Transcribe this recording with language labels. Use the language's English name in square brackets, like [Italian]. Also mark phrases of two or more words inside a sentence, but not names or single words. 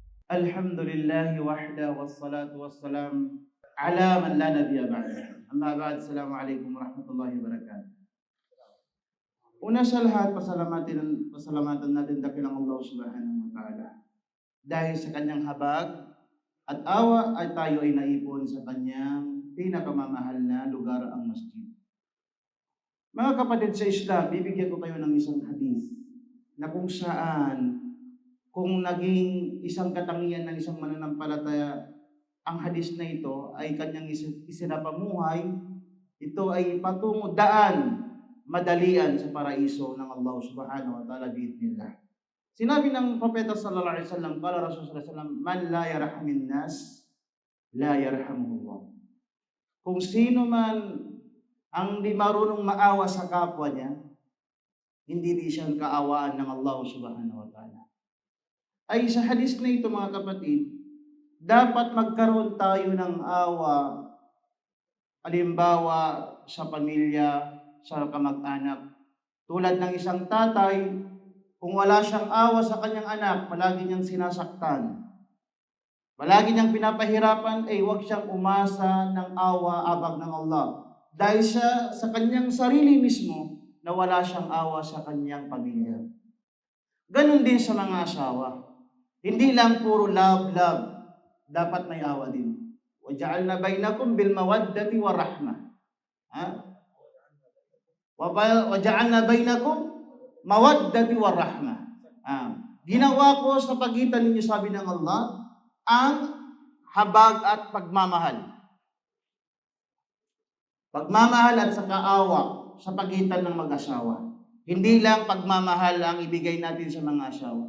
[Arabic] الحمد لله وحده والصلاة والسلام على من لا نبي بعده. أما بعد، السلام عليكم ورحمة الله وبركاته. [Filipino] Una sa lahat, pasalamatan natin dakilang Allah [Arabic] سبحانه وتعالى. [Filipino] Dahil sa kanyang habag at awa ay tayo ay naipon sa kanyang pinakamamahal na lugar, ang masjid. Mga kapatid sa Islam, bibigyan ko kayo ng isang hadith na kung saan, kung naging isang katangian ng isang mananampalataya ang hadis na ito ay kanyang isinapamuhay, ito ay patungo daan, madalian sa paraiso ng Allah [Arabic] سبحانه وتعالى بإذن الله. [Filipino] Sinabi ng Propeta [Arabic] صلى الله عليه وسلم، قال رسول صلى الله عليه وسلم، من لا يرحم الناس لا يرحمه الله. [Filipino] Kung sino man ang di marunong maawa sa kapwa niya, hindi di siya kaawaan ng Allah [Arabic] سبحانه وتعالى. [Filipino] Ay sa hadis na ito, mga kapatid, dapat magkaroon tayo ng awa, halimbawa sa pamilya, sa kamag-anak. Tulad ng isang tatay, kung wala siyang awa sa kanyang anak, palagi niyang sinasaktan, palagi niyang pinapahirapan, huwag siyang umasa ng awa, abag ng Allah. Dahil siya sa kanyang sarili mismo, na wala siyang awa sa kanyang pamilya. Ganon din sa mga asawa. Hindi lang puro love, dapat may awa din. [Arabic] وَجَعَلْنَا بَيْنَكُمْ بِالْمَوَدَّةِ وَالرَّحْمَةِ. وَجَعَلْنَا بَيْنَكُمْ مَوَدَّةِ وَالرَّحْمَةِ. [Filipino] Ginawa ko sa pagitan ninyo, sabi ng Allah, ang habag at pagmamahal. Pagmamahal at saka awa sa pagitan ng mag-asawa. Hindi lang pagmamahal ang ibigay natin sa mga asawa.